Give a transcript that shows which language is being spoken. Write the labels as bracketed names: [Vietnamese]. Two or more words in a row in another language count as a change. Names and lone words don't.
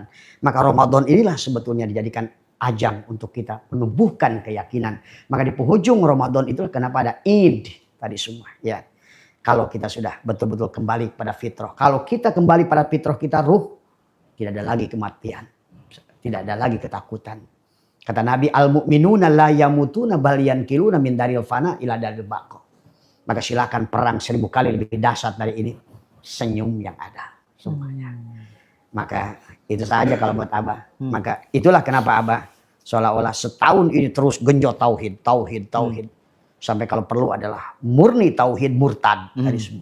[Indonesian] Maka Ramadan inilah sebetulnya dijadikan ajang untuk kita menumbuhkan keyakinan. Maka di penghujung Ramadan itu kenapa ada Id tadi semua. Ya, kalau kita sudah betul-betul kembali pada fitrah. Kalau kita kembali pada fitrah kita ruh, tidak ada lagi kematian, tidak ada lagi ketakutan. Kata Nabi, [Arabic] المؤمنون لا يموتون بل ينقلون من دار الفناء إلى دار البقاء. [Indonesian] Maka silakan perang 1000 kali lebih dahsyat dari ini. Senyum yang ada semuanya. Maka itu saja kalau buat Abah. Maka itulah kenapa Abah seolah-olah setahun ini terus genjot tauhid. Sampai kalau perlu adalah murni tauhid murtad dari semua.